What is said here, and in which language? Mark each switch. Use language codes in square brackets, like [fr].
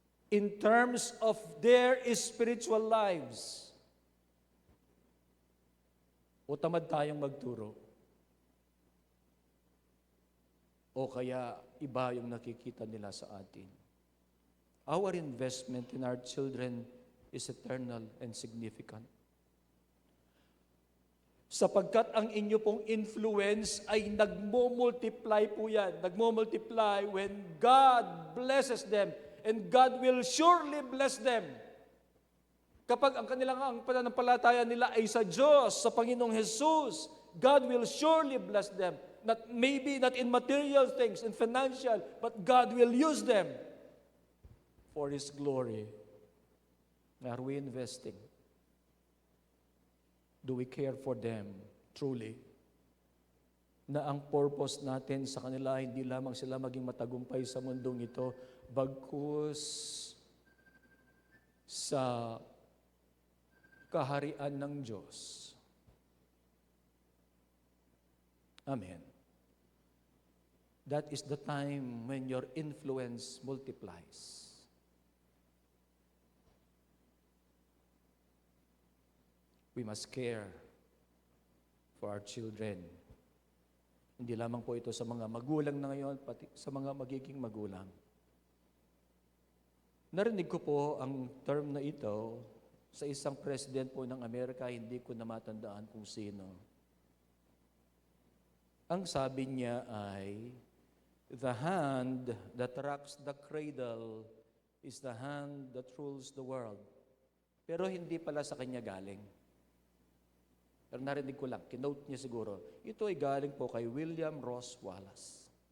[en] In terms of their spiritual lives, [tl] o tamad tayong magturo? O kaya iba yung nakikita nila sa atin? [en] Our investment in our children is eternal and significant. [tl] Sapagkat ang inyo pong influence ay nagmo-multiply po yan. [en] Nagmo-multiply when God blesses them, and God will surely bless them. [tl] Kapag ang kanilang pananampalataya nila ay sa Diyos, sa Panginoong Jesus, [en] God will surely bless them. Maybe not in material things, in financial, but God will use them for His glory. Are we investing? Do we care for them truly? [tl] Na ang purpose natin sa kanila, hindi lamang sila maging matagumpay sa mundong ito, bagkus sa kaharian ng Diyos. Amen. [en] That is the time when your influence multiplies. We must care for our children. [tl] Hindi lamang po ito sa mga magulang na ngayon, pati sa mga magiging magulang. Narinig ko po ang term na ito sa isang president po ng Amerika, hindi ko na matandaan kung sino. Ang sabi niya ay, [en] the hand that rocks the cradle is the hand that rules the world. [tl] Pero hindi pala sa kanya galing. Pero narinig ko lang, kinote niya siguro, ito ay galing po kay William Ross Wallace.